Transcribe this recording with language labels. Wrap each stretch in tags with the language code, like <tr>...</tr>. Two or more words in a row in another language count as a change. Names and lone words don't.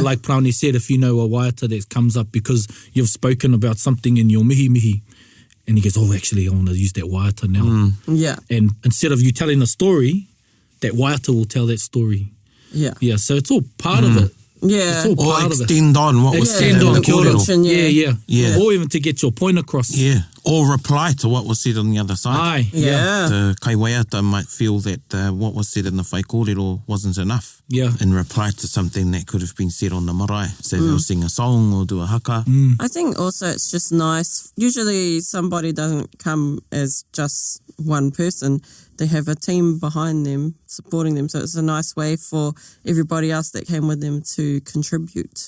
<en>like Praoni said, if you know a waiata that comes up because you've spoken about something in your mihi, and he goes, oh, actually, I want to use that waiata now. Yeah. And instead of you telling a story, that waiata will tell that story. Yeah. Yeah, so it's all part of it. Yeah. It's all Or part of it. extend on what was said Extend in on, the</en> <mi>kia ora.</mi> <en>kōrero. Yeah. Yeah. Or even to get your point across. Yeah, or reply to what was said on the other side. Aye. Yeah. The kai waiata might feel that what was said in the</en> <mi>whai kōrero</mi> <en>wasn't enough. Yeah. In reply to something that could have been said on the marae. So they'll sing a song or do a haka. I think also it's just nice. Usually somebody doesn't come as just one person. They have a team behind them, supporting them. So it's a nice way for everybody else that came with them to contribute.</en>